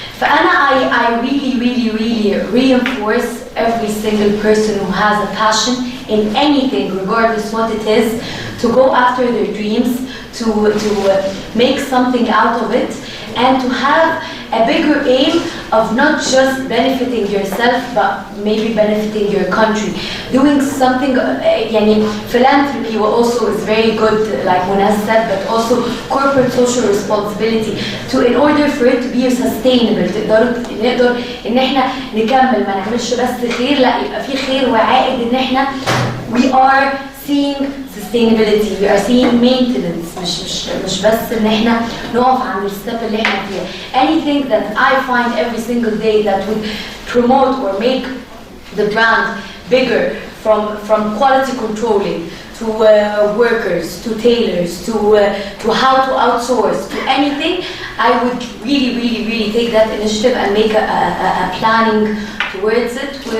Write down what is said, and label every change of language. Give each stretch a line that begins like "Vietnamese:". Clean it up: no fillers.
English: I really reinforce every single person who has a passion in anything, regardless what it is, to go after their dreams, to make something out of it, and to have a bigger aim of not just benefiting yourself, but maybe benefiting your country. Doing something, philanthropy also is very good, like Mounaz said, but also corporate social responsibility. In order for it to be sustainable,
Arabic: نقدر إن إحنا نكمل ما نعملش بس خير، لا يبقى في خير وعائد إن إحنا
English: we are seeing sustainability, we are seeing maintenance,
Arabic: مش بس إن إحنا نقف عند الستep اللي إحنا فيها.
English: Anything that I find every single day that would promote or make the brand bigger, from quality controlling to workers, to tailors, to how to outsource, to anything, I would really take that initiative and make a planning towards it.